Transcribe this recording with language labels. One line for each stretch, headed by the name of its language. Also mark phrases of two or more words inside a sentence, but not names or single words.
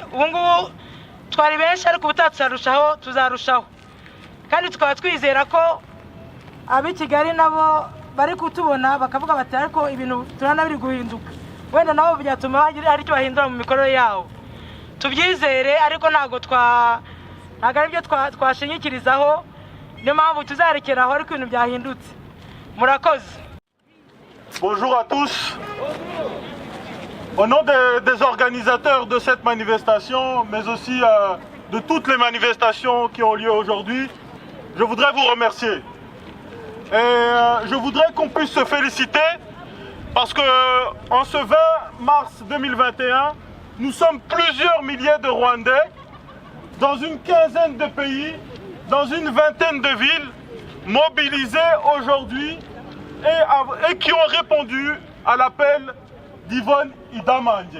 Kinyarwanda: Ubu ngubu twari benshi ariko ubutaha tuzarushaho, kandi tukaba twizera ko ab'i Kigali nabo bari kutubona bakavuga bati ariko ibintu turana biri guhinduka, wenda nabo byatuma hari icyo bahindura mu mikorere yawo. Tubyizere, ariko ntabwo ari byo twashingikirizaho, niyo mpamvu tuzarekeraho ariko ibintu byahindutse. Murakoze.
French: Bonjour à tous. Au nom des organisateurs de cette manifestation, mais aussi de toutes les manifestations qui ont lieu aujourd'hui, je voudrais vous remercier. Et je voudrais qu'on puisse se féliciter parce qu'en ce 20 mars 2021, nous sommes plusieurs milliers de Rwandais dans une quinzaine de pays, dans une vingtaine de villes, mobilisés aujourd'hui et qui ont répondu à l'appel d'Yvonne Idamange.